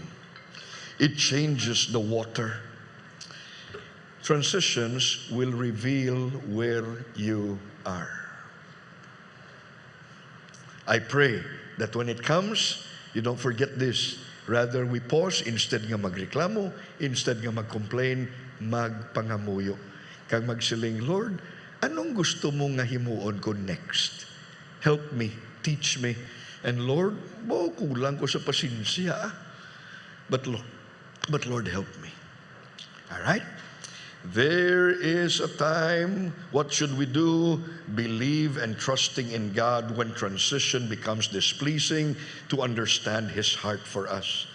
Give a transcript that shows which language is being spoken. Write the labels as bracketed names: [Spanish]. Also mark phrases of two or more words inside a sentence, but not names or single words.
[English] It changes the water. Transitions will reveal where you are. I pray that when it comes, you don't forget this. Rather, we pause, instead [Hiligaynon] nga magreklamo, instead nga magcomplain, magpangamuyo. Kag magsiling, Lord, anong gusto mo nga himuon ko next? [English] Help me, teach me. [Hiligaynon] And Lord, kulang ko sa pasinsya. [English] But Lord, help me. All right? There is a time, what should we do? Believe and trusting in God when transition becomes displeasing, to understand His heart for us.